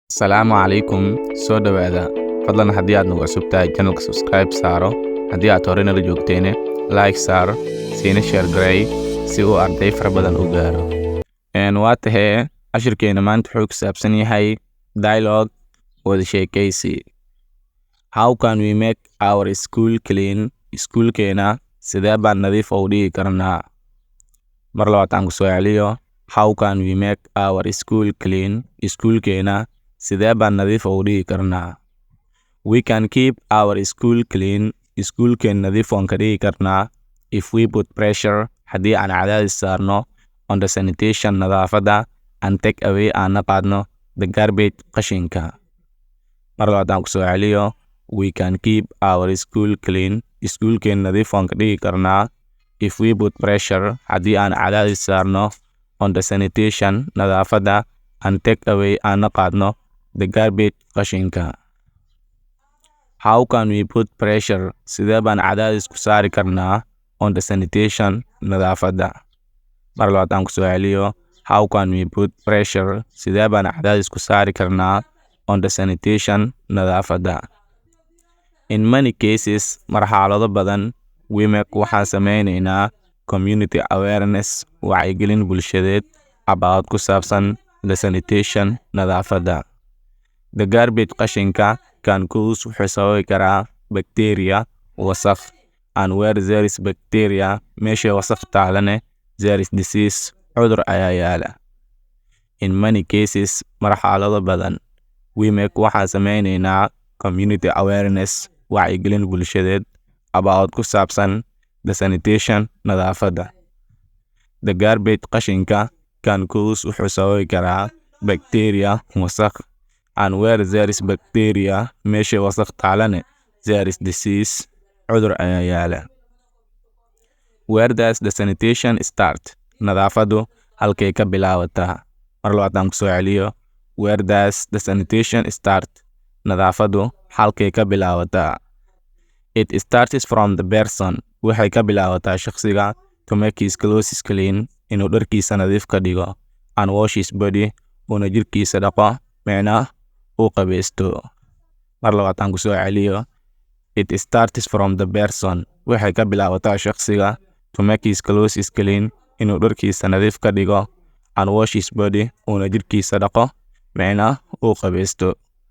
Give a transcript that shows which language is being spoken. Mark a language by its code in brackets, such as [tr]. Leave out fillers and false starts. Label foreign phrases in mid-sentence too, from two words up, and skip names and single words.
[so] Asalaamu calaykum. Soo dhawaada. Fadlan haddii aad nagu cusub tahay channelka subscribe saaro. Haddii aad hore nala joogteene like saar, siina share garay si uu arday fara badan u gaaro. Waa tahee cashirkeena maanta wuxuu ku saabsan yahay dialogue wada sheekaysi. [en] How can we make our school clean? [so] Iskuulkeena sidee baan nadiif u dhigi karnaa? Mar labaad aan ku soo celiyo. [en] How can we make our school clean? [so] Iskuulkeena sidee baan nadiif u dhigi karnaa? [en] We can keep our school clean. [so] Iskuulkeen nadiif waan ka dhigi karnaa [en] if we put pressure [so] haddii aan cadaadis saarno [en] on the sanitation [so] nadaafadda [en] and take away [so] aan na qaadno [en] the garbage [so] qashinka. Mar labaad aan ku soo celiyo. [en] We can keep our school clean. [so] Iskuulkeen nadiif waan ka dhigi karnaa [en] if we put pressure [so] haddii aan cadaadis saarno [en] on the sanitation [so] nadaafadda [en] and take away [so] aan na qaadno [en] the garbage [so] qashinka. [en] How can we put pressure? [so] Sidee baan cadaadis ku saari karnaa [en] on the sanitation [so] nadaafadda? Mar labaad aan ku soo celiyo. [en] How can we put pressure? [so] Sidee baan cadaadis ku saari karnaa [en] on the sanitation [so] nadaafadda? [en] In many cases, [so] marxalado badan, [en] we make [so] waxaan sameynaynaa [en] community awareness [so] wacyigelin bulshadeed [en] about [so] ku saabsan [en] the sanitation nadaafadda. The garbage qashinka can cause [so] wuxuu sababi karaa [en] bacteria wasakh, and where there is bacteria [so] meesha wasakh taalane [en] there is disease [so] cudur ayaa yaala. [en] In many cases, [so] marxalado badan, [en] we make [so] waxaan sameynaynaa [en] community awareness [so] wacyigelin bulshadeed [en] about [so] ku saabsan [en] the sanitation nadaafadda. The garbage qashinka can cause [so] wuxuu sababi karaa [en] bacteria wasakh, and where there is bacteria [so] meesha wasakh taalane [en] there is disease [so] cudur ayaa yaala. [en] Where does the sanitation start? [so] Nadaafaddu halkay ka bilaabataa? Mar labaad aan ku soo celiyo. [en] Where does the sanitation start? [so] Nadaafaddu halkay ka bilaabataa? [en] It starts from the person. [so] Waxay ka bilaabataa shakhsiga [en] to make his clothes clean, [so] inuu dharkiisa nadiif ka dhigo, [en] and wash his body, [so] una jirkiisa dhaqo, micna uu qabaysto. Mar labaad aan ku soo celiyo. [en] It starts from the person. [so] Waxay ka bilaabataa shakhsiga [en] to make his clothes clean, [so] inuu dharkiisa nadiif ka dhigo, [en] and wash his body, [so] una jirkiisa dhaqo, micna uu qabaysto.